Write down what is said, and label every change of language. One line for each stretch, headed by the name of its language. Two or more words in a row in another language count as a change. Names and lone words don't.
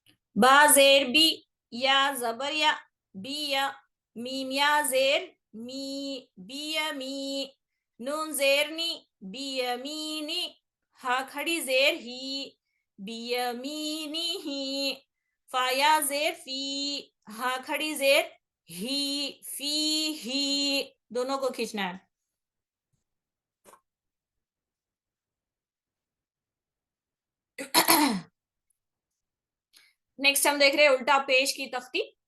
Urdu: با زیر بی، یا زبر یا، بی یا، میم یا زیر می، بی یا می، نون زیر نی، بی یا می نی، ہا کھڑی زیر ہی، بی یا می نی ہی، فا یا زیر فی، ہا کھڑی زیر ہی، فی ہی، دونوں کو کھینچنا ہے. نیکسٹ ہم دیکھ رہے ہیں الٹا پیش کی تختی.